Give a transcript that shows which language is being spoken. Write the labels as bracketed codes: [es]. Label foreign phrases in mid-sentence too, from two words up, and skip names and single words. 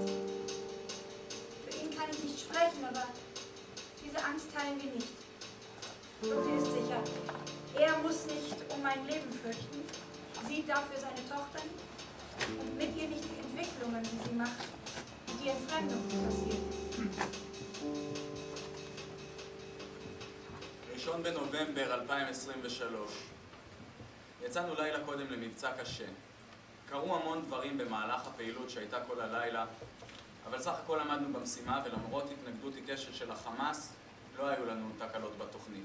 [de] Für ihn kann ich nicht sprechen, aber diese Angst teilen wir nicht. So viel ist sicher. Er muss nicht um mein Leben fürchten, sieht dafür seine Tochter nicht und mit ihr nicht die Entwicklungen, die sie macht und die Entfremdung, die passiert. [he] ראשון בנובמבר 2023. יצאנו לילה קודם למבצע קשה. קרו המון דברים במהלך הפעילות שהייתה כל הלילה, אבל סך הכל עמדנו במשימה ולמרות התנגדות עיקשת של החמאס, לא היו לנו תקלות בתוכנית.